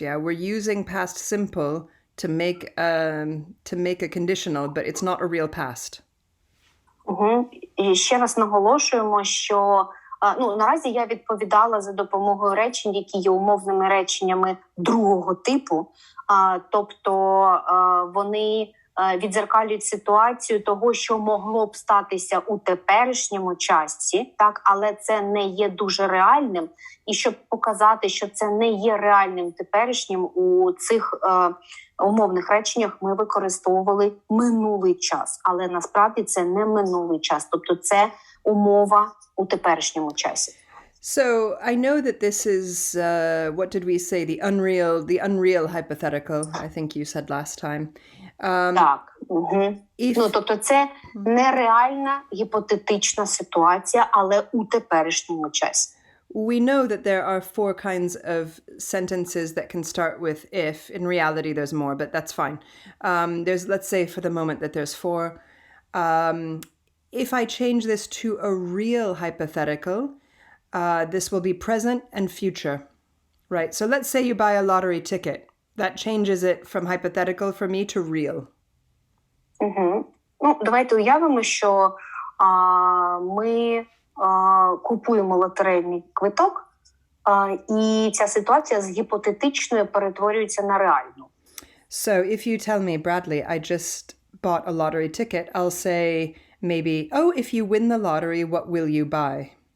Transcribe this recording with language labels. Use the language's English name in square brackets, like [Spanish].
[English] Yeah, we're using past simple to make a conditional, but it's not a real past. [Ukrainian] І ще раз наголошуємо, що наразі я відповідала за допомогою речень, які є умовними реченнями другого типу, тобто вони віддзеркалюють ситуацію того, що могло б статися у теперішньому часі, так, але це не є дуже реальним. І щоб показати, що це не є реальним теперішнім, у цих умовних реченнях ми використовували минулий час, але насправді це не минулий час, тобто це умова у теперішньому часі. [English] So I know that this is, what did we say? The unreal hypothetical, I think you said last time. [Ukrainian] Так. Тобто це нереальна гіпотетична ситуація, але у теперішньому часі. [English] We know that there are 4 kinds of sentences that can start with if. In reality, there's more, but that's fine. Let's say for the moment that there's 4. If I change this to a real hypothetical, this will be present and future, right? So let's say you buy a lottery ticket. That changes it from hypothetical for me to real. [Ukrainian] Давайте уявимо, що ми купуємо лотерейний квиток, і ця ситуація з гіпотетичної перетворюється на реальну. [English] So if you tell me, Bradley, I just bought a lottery ticket, I'll say maybe, oh, if you win the lottery, what will you buy?